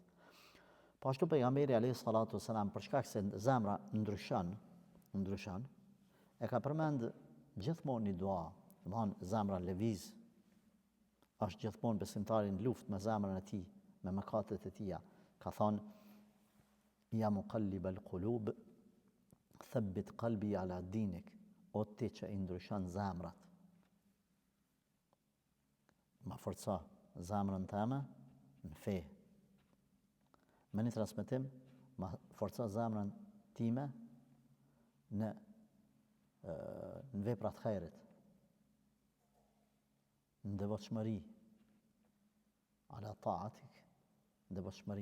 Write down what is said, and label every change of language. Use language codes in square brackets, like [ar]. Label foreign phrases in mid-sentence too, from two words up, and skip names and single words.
[sq] Po ashtu pejgamberi [ar] عليه الصلاة والسلام, [sq] për shkak se zemra ndryshon, e ka përmend gjithmonë një dua, domethënë zemra lëviz, është gjithmonë besimtari në luftë me zemrën e tij, me mëkatet e tija. Ka thonë, [ar] يا مقلب القلوب ثبت قلبي على دينك, [sq] o ti që i ndryshon zemrat. Ma forca zemrën tëme në fe. Me një transmetim, ma forca zemrën time në veprat khairit, në devotshmëri, [ar] على طاعتك, [sq] devotshmëri.